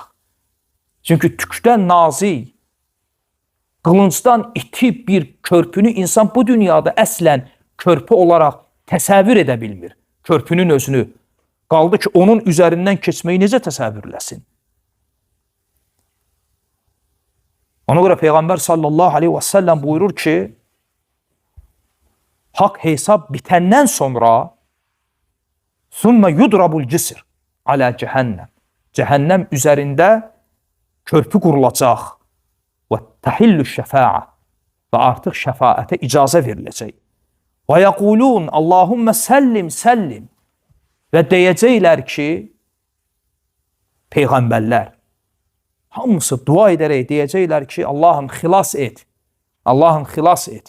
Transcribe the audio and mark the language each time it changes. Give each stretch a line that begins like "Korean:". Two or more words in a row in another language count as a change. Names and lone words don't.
Azerbaijani: Çünki tükdən nazik, qılıncdan iti bir körpünü insan bu dünyada əslən körpü olaraq təsəvvür edə bilmir. Körpünün özünü. Qaldı ki, onun üzərindən keçməyi necə təsəvvürləsin? Ona görə Peyğəmbər
Arabic: صلى الله عليه وسلم
Azerbaijani: buyurur ki, haqq hesab bitəndən sonra
Arabic: ثُمَّ يُدْرَبُ الْجِسِرِ عَلَى
Azerbaijani: cəhənnəm. Cəhənnəm üzərində körpü qurulacaq. Və
Arabic: تحل الشفاعة
Azerbaijani: və artıq şəfaətə icazə veriləcək. Və
Arabic: يقولون اللهم سلم سلم
Azerbaijani: və deyəcəklər ki, Peyğəmbərlər hamısı dua edərək deyəcəklər ki, Allahım xilas et, Allahım xilas et.